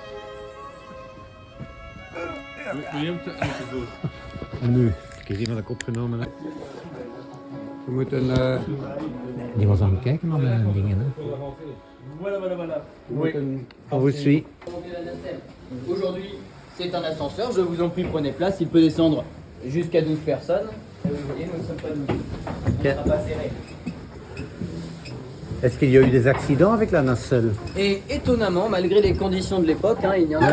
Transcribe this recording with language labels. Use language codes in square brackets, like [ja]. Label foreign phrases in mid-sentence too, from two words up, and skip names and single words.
[nl] William, te goed. En nu, ik heb iemand opgenomen. Hè. We moeten... Die was aan het kijken naar mijn dingen. Hè. we moeten [fr] Vous suit. Aujourd'hui, c'est un ascenseur, je vous en prie, prenez place, il peut descendre jusqu'à 12 personnes. Et vous voyez, nous ne sommes pas 12. On ne sera pas serré. Est-ce qu'il y a eu des accidents avec la nacelle? Et étonnamment, malgré les conditions de l'époque, hein, il n'y en a